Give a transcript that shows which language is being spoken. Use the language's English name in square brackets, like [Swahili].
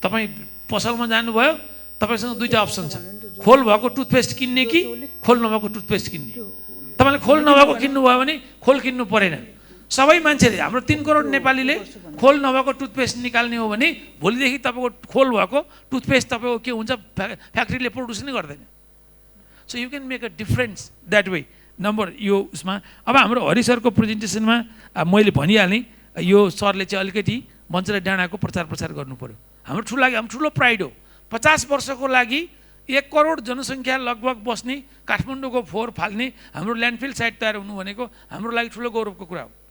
[Nepali] तपाईँ पसलमा जानुभयो, तपाईँसँग 2टा अप्सन छ, खोल भएको टुथपेस्ट किन्ने कि खोल नभएको टुथपेस्ट किन्ने। तपाईँले खोल नभएको किन्नुभयो भने खोल किन्नु परेन। सबै मान्छेले, हाम्रो 3 करोड नेपालीले खोल नभएको टुथपेस्ट निकाल्ने हो भने भोलिदेखि तपाईँको खोल भएको टुथपेस्ट तपाईँको के हुन्छ, फ्याक्ट्रीले प्रड्युस नै गर्दैन। [English] So you can make a difference that way. [Nepali] Number यो उसमा अब हाम्रो हरि सरको प्रेजेन्टेसनमा मैले भनिहालेँ, यो सरले चाहिँ अलिकति मञ्चलाई डाँडाको प्रचार गर्नु पऱ्यो। हाम्रो ठुलो प्राइड हो। 50 वर्षको लागि 1 करोड जनसङ्ख्या लगभग बस्ने काठमाडौँको फोहोर फाल्ने हाम्रो ल्यान्डफिल साइट तयार हुनु भनेको हाम्रो लागि ठुलो गौरवको कुरा हो।